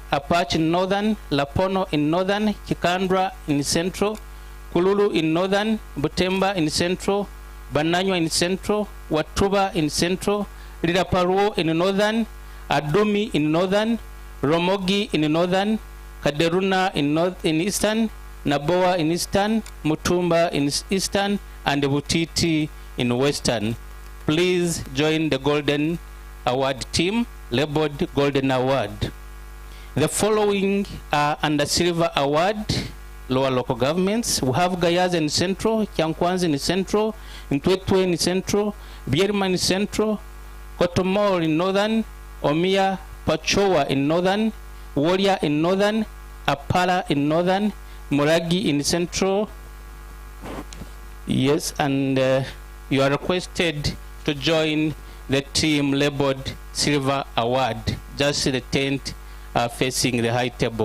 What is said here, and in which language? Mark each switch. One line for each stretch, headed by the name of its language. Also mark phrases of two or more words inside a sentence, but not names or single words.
English: Apache in Northern, Lapono in Northern, Kikandra in Central, Kululu in Northern, Butemba in Central, Bananywa in Central, Watuba in Central, Liraparuo in Northern, Adumi in Northern, Romogi in Northern, Kaderuna in Eastern, Naboa in Eastern, Mutumba in Eastern, and Butiti in Western. Please join the Golden Award team, labeled Golden Award. The following are under Silver Award, lower local governments. We have Gayaza in Central, Kyankwanzi in Central, Ntwetwe in Central, Bierma in Central, Kotomol in Northern, Omia Pachowa in Northern, Warrior in Northern, Apala in Northern, Muragi in Central. Yes, and you are requested to join the team labeled Silver Award. Just the tent facing the high table.